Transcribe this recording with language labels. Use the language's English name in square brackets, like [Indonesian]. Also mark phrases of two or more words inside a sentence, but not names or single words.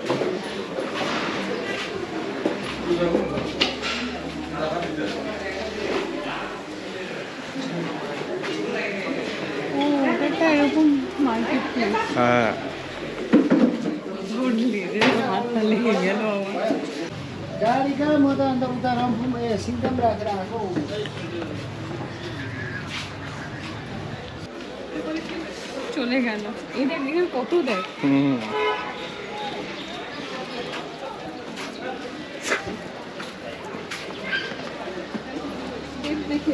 [Bangla] ও এটা এরকম [English] market place. [Bangla] হ্যাঁ ঘুরলি রে, হাতটা লেগে গেল আমার। [Nepali] गाडी कहाँ म त अन्त उता रम्फूमा सिङ्गम राखेर आएको। [Bangla] চলে গেল। এই দেখ এখানে কত দেখ। হুম দেখে